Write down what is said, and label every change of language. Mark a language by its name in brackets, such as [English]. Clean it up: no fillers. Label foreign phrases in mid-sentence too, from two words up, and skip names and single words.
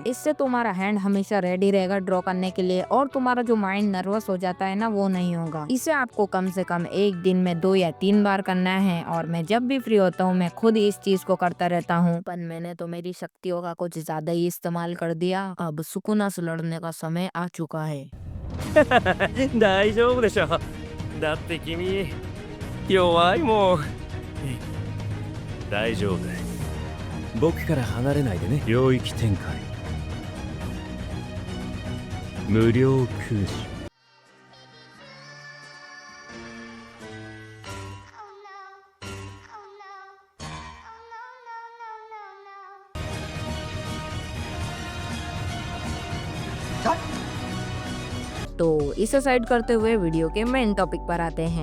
[Hindi] इससे तुम्हारा हैंड हमेशा रेडी रहेगा ड्रॉ करने के लिए, और तुम्हारा जो [English] mind nervous [Hindi] हो जाता है ना, वो नहीं होगा। इसे आपको कम से कम एक दिन में 2 या 3 बार करना है। और मैं जब भी फ्री होता हूँ मैं खुद इस चीज को करता रहता हूँ, पर मैंने तो मेरी शक्तियों का कुछ ज्यादा ही इस्तेमाल कर दिया। अब सुकून से लड़ने का समय आ चुका है। [Japanese] 大丈夫でしょ。だって君弱いもん。大丈夫。僕から離れないでね。領域展開。無料空襲。 [Hindi] तो इसे साइड करते हुए वीडियो के [English] main topic [Hindi] पर आते हैं।